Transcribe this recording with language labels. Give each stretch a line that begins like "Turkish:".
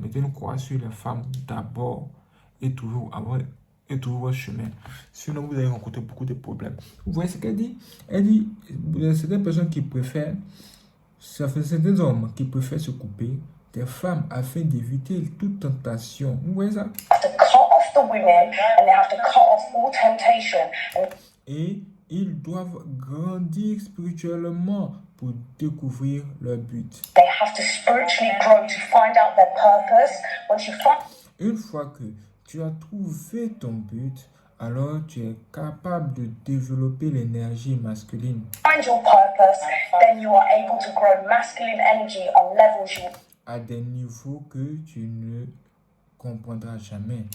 French: Mettez une croix sur les femmes d'abord et toujours votre chemin. Sinon, vous allez rencontrer beaucoup de problèmes. Vous voyez ce qu'elle dit? Elle dit, il y a certaines personnes qui préfèrent, certains hommes qui préfèrent se couper des femmes afin d'éviter toute tentation. Vous voyez ça?
English: to cut off the women and they have to cut off all temptation. And
French: Et ils doivent grandir spirituellement pour découvrir leur but.
English: they have to spiritually grow to find out their purpose. Once you find
French: Une fois que tu as trouvé ton but, alors tu es capable de développer l'énergie masculine
English: your purpose, then you are able to grow masculine energy on levels you
French: à des niveaux que tu ne comprendras jamais.